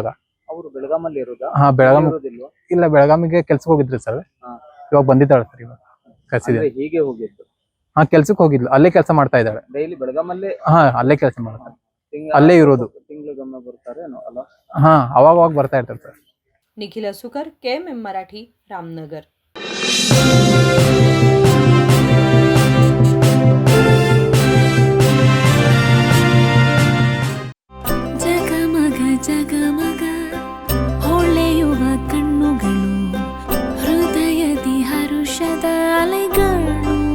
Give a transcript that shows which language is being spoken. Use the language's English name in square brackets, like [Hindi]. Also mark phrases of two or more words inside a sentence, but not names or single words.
[Kannada] ಅವರು ಬೆಳಗಾಮಲ್ಲಿ ಇರೋದಾ? ಹಾ, ಇಲ್ಲ, ಬೆಳಗಾಮಿಗೆ ಕೆಲ್ಸಕ್ಕೆ ಹೋಗಿದ್ರು ಸರ್. ಇವಾಗ ಬಂದಿದ್ದಾಳೆ ಸರ್. ಇವಾಗ ಕಸಿದೆ. ಹೀಗೆ ಹೋಗಿದ್ದು? ಹಾ, ಕೆಲ್ಸಕ್ಕೆ ಹೋಗಿದ್ಲು. ಅಲ್ಲೇ ಕೆಲಸ ಮಾಡ್ತಾ ಇದ್ದಾಳೆ. ಡೈಲಿ ಬೆಳಗಾಮಲ್ಲೇ? ಹಾ, ಅಲ್ಲೇ ಕೆಲಸ ಮಾಡ್ತಾರೆ, ಅಲ್ಲೇ ಇರೋದು. ತಿಂಗಳಿಗೊಮ್ಮೆ ಬರ್ತಾರೆ ಅಲ್ಲ? ಹಾ, ಅವಾಗ ಬರ್ತಾ ಇರ್ತಾರೆ ಸರ್. [Marathi] निखिल सुकर, KMM मराठी, रामनगर. [Kannada] ಜಗಮಗ ಜಗಮಗ ಹೊಳೆಯುವ ಕಣ್ಣುಗಳು, ಹೃದಯದಿ ಹರುಷದ ಅಲೆಗಳು.